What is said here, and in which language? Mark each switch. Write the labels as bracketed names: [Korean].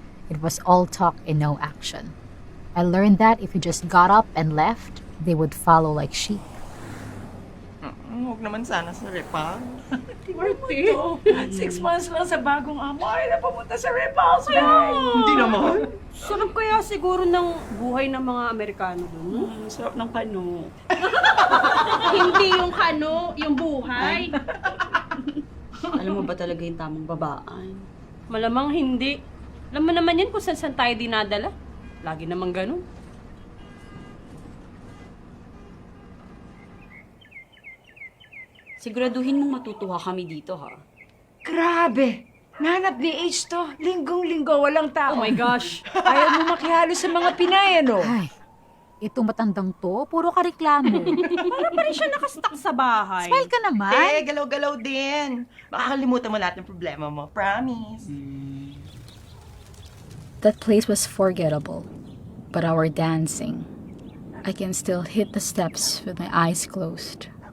[English] It was all talk and no action. I learned that if you just got up and left, they would follow like sheep. [Filipino] Huwag naman sana sa repa. Marty, 6 months lang sa bagong amo. Ay, na pumunta sa Repulse. Hindi naman. Sarap kaya siguro ng buhay ng mga Amerikano doon. Sarap ng kano. Hindi yung kano, yung buhay. Alam mo ba talaga yung tamang babaan? Malamang hindi. Alam mo naman yan kung saan tayo dinadala. Lagi naman ganun. Siguraduhin mong matutuwa kami dito, ha? Grabe. Nahanap ni H to. Linggong-linggo, walang tao. [English] Oh my gosh. [Filipino] Ayaw mo makihalo sa mga Pinay, ano? Ay, itong matandang to, puro ka reklamo. Para pa rin siya nakastuck sa bahay. Smile ka naman. Galaw-galaw din. Makakalimutan mo lahat ng problema mo. Promise. [English] That place was forgettable, but our dancing, I can still hit the steps with my eyes closed.